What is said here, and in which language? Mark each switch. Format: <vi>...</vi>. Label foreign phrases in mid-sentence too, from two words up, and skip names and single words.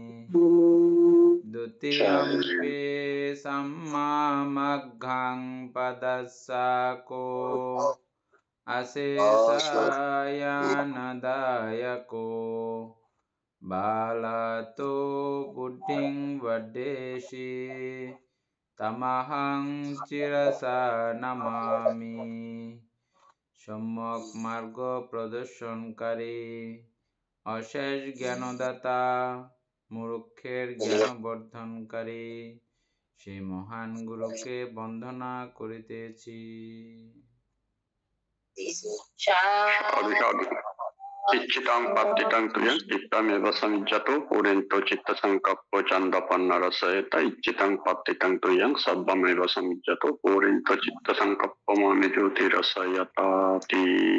<pi>dutiyampi sammamagghaṃ padasako asesāyanadayako balato buddhiṃ vadeshi tamahaṃ cirasa namami</pi> <bn>সম্যক মার্গ প্রদর্শনকারী অশেষ জ্ঞানদাতা মূর্খের জ্ঞান বর্ধনকারী সেই মহান গুরুকে বন্দনা করিতেছি।</bn> <pi>চিত্তাং পাতিতাং তুয়ং চিত্তমেব সমজ্জতো পুরেন্তো চিত্ত সংকপ্প চন্দ্রপন্ন রসয়তা ইচ্ছিতাং পাতিতাং তুয়ং সর্বমেব সমজ্জতো পুরেন্তো চিত্ত সংকপ্প মনে জ্যোতি রসয়তাতি।</pi>